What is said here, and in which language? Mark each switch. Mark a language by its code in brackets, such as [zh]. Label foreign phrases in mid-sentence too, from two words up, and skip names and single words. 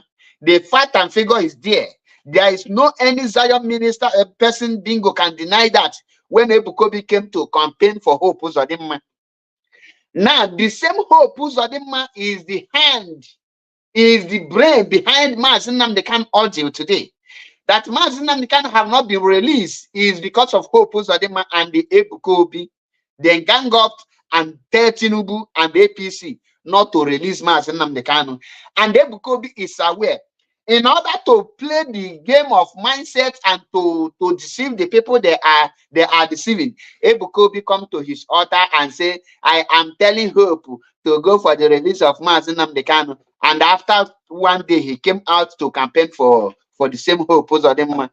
[en] The fact and figure is there. There is no any Zion minister, a person bingo can deny that when Ebuka Obi came to campaign for Hope Uzodimma. Now, the same Hope Uzodimma is the hand, is the brain behind Mazi Nnamdi Kanu audio today. That Mazi Nnamdi Kanu have not been released is because of Hope Uzodimma and the Ebuka Obi. They gang up and tell Tinubu and the APC not to release Mazi Nnamdi Kanu. And Ebuka Obi is aware. In order to play the game of mindset and to deceive the people they are deceiving, Ebuka Obi come to his altar and say, I am telling Hope to go for the release of Mazi Nnamdi Kanu. And after one day, he came out to campaign for the same Hope Uzodimma.